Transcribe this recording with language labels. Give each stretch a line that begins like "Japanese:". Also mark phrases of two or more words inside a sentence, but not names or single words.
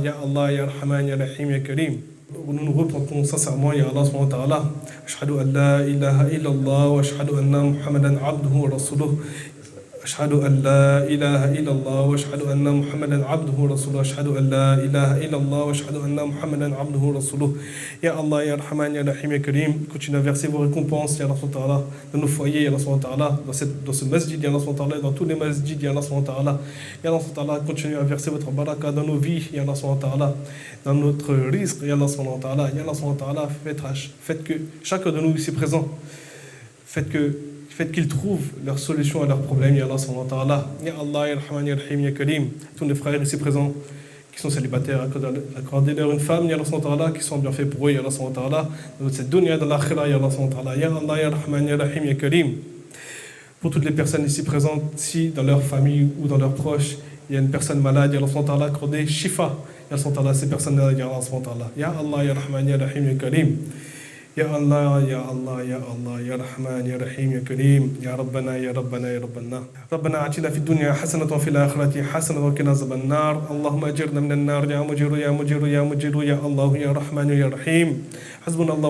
Arabic: يا الله يا رحمن يا رحيم يا كريم.
French: Nous nous repentons sincèrement,
Arabic: يا الله سبحانه وتعالى أشهد أن لا إله إلا الله وأشهد أن محمدا عبده ورسوله. أشهد أن لا إله إلا الله وأشهد أن محمدا عبده ورسوله أشهد أن لا إله إلا الله وأشهد أن محمدا عبده ورسوله يا الله يا رحمن يا رحيم يا
French: كريم continue à verser vos récompenses
Arabic: يا الله سبحانه وتعالى
French: dans nos foyers
Arabic: يا الله سبحانه وتعالى
French: dans ce masjid
Arabic: يا الله سبحانه وتعالى
French: dans tous les masjids
Arabic: يا الله سبحانه وتعالى يا الله سبحانه وتعالى
French: continue à verser votre baraka dans nos vies
Arabic: يا الله سبحانه وتعالى
French: dans notre risque
Arabic: يا الله سبحانه وتعالى يا الله سبحانه وتعالى
French: faites que chacun de nous ici présent faites qu'ils trouvent leur solution à leurs problèmes,
Arabic: يا الله سبحانه وتعالى. يا الله يا رحمن يا رحيم يا كريم.
French: Tous les frères ici présents qui sont célibataires, accordez-leur une femme,
Arabic: يا الله سبحانه وتعالى,
French: qui sont bien faits pour eux,
Arabic: يا الله سبحانه وتعالى.
French: Dans cette dunya, dans l'akhira,
Arabic: يا الله سبحانه وتعالى. يا الله يا رحمن يا رحيم يا كريم.
French: Pour toutes les personnes ici présentes, si dans leur famille ou dans leurs proches, il y a une personne malade,
Arabic: يا الله سبحانه وتعالى,
French: accordez shifa,
Arabic: يا الله سبحانه وتعالى,
French: ces personnes-là,
Arabic: يا الله سبحانه وتعالى. يا الله يا رحمن يا رحيم يا كريم. يا الله يا الله يا الله يا رحمن يا رحيم يا كريم يا ربنا يا ربنا يا ربنا ربنا آتنا في الدنيا حسنة وفي الآخرة حسنة وقنا عذاب النار اللهم أجرنا من النار يا مجير يا مجير يا مجير يا الله يا رحمن يا رحيم حسبنا الله